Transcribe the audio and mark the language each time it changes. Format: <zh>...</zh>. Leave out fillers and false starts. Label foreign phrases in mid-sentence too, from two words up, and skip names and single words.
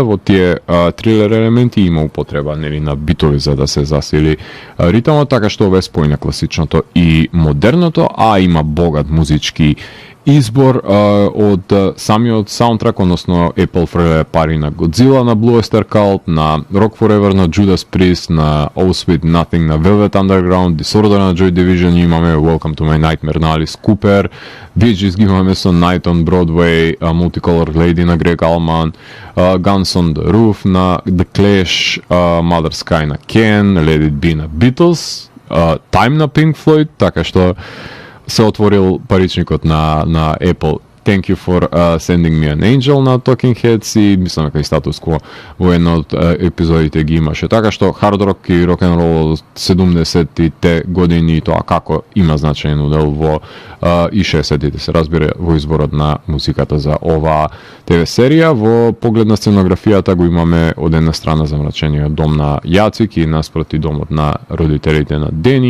<mk>Во тие трилер елементи има употреба на битови за да се засили ритмот, така што ова е спој на класичното и модерното, а има богат музички избор од самиот саундтрак, односно Apple фрле пари на Godzilla, на Blue Oyster Cult, на Rock Forever, на Judas Priest, на Oh Sweet Nothing, на Velvet Underground, Disorder на Joy Division, имаме Welcome to My Nightmare на Alice Cooper, Bee Gees ги имаме со Night on Broadway, Multicolored Lady на Greg Allman, Guns on the Roof на The Clash, Mother Sky на Ken, Let It Be на Beatles, Time на Pink Floyd, така што се отворил паричникот на Apple. Thank you for sending me an angel на Talking Heads, и мислам дека и статус кво во една од епизодите ги имаше. Така што хард рок и рок н рол од 70-тите години и тоа како има значаен удел во и 60-тите се разбира во изборот на музиката за оваа ТВ серија. Во поглед на сценографијата го имаме од една страна замрачениот дом на Јацик и наспроти домот на родителите на Дени.</mk>